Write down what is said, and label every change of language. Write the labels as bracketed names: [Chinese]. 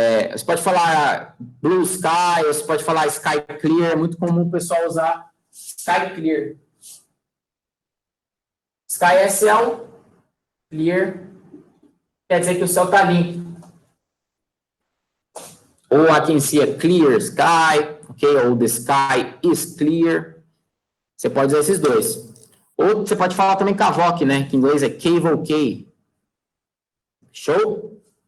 [Portuguese] você pode falar blue sky, você pode falar sky clear, é muito comum o pessoal usar sky clear. Sky é céu, clear, quer dizer que o céu está limpo. [English] Ou I can see a clear sky, ok? Ou the sky is clear. [Portuguese] Você pode usar esses dois. Ou você pode falar também cavoque, né? Que em inglês é cavalcade. Show?